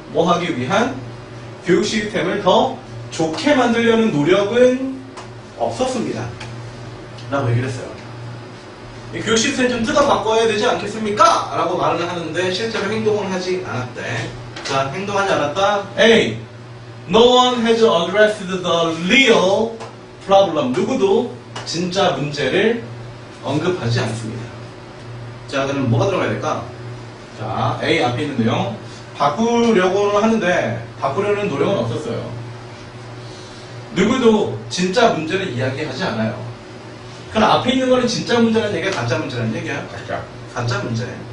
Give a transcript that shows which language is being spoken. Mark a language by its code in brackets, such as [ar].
[ko] 뭐 하기 위한 교육 시스템을 더 좋게 만들려는 노력은 없었습니다. 라고 얘기를 했어요. 이 교육 시스템 좀 뜯어 바꿔야 되지 않겠습니까? 라고 말을 하는데 실제로 행동을 하지 않았대. 자, 행동하지 않았다. A. [en] No one has addressed the real problem. [ko] 누구도 진짜 문제를 언급하지 않습니다. 자, 그럼 뭐가 들어가야 될까? 자, A 앞에 있는 내용. 바꾸려고는 하는데 바꾸려는 노력은 없었어요. 누구도 진짜 문제를 이야기하지 않아요. 그럼 앞에 있는 거는 진짜 문제라는 얘기야, 가짜 문제라는 얘기야? 가짜 문제.